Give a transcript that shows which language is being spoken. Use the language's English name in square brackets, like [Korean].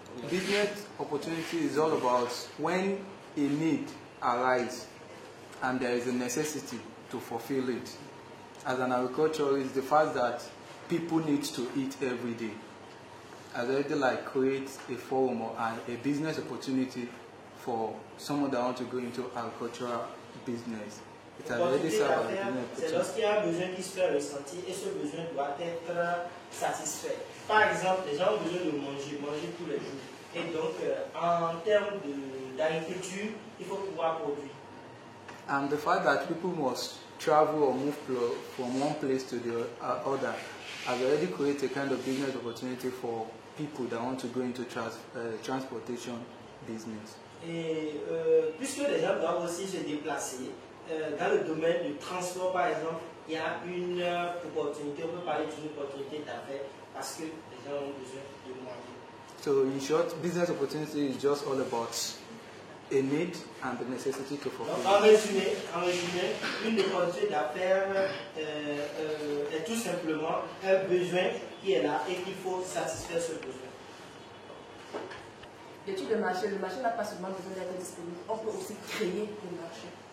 [English] Business opportunity is all about when a need arises and there is a necessity to fulfill it. As an agriculturalist, the fact that people need to eat every day has already like create a forum or a business opportunity for someone that wants to go into agricultural business. It has already served as a business opportunity. [French] C'est lorsqu'il y a un besoin qui se fait ressentir et ce besoin doit être satisfait. Par exemple, les gens ont besoin de manger tous les jours. Et donc, en termes d'agriculture, il faut pouvoir produire. [English] And the fact that people must travel or move from one place to the other has already created a kind of business opportunity for people that want to go into transportation business. [French] Et puisque les gens doivent aussi se déplacer, dans le domaine du transport par exemple, il y a une opportunité, on peut parler d'une opportunité d'affaires parce que les gens ont besoin de manger. [English] So in short, business opportunity is just all about a need and the necessity to fulfill. [French] Donc, en résumé, une opportunité d'affaires est tout simplement un besoin qui est là et qu'il faut satisfaire ce besoin. L'étude de marché, le marché n'a pas seulement besoin d'être disponible, on peut aussi créer le marché.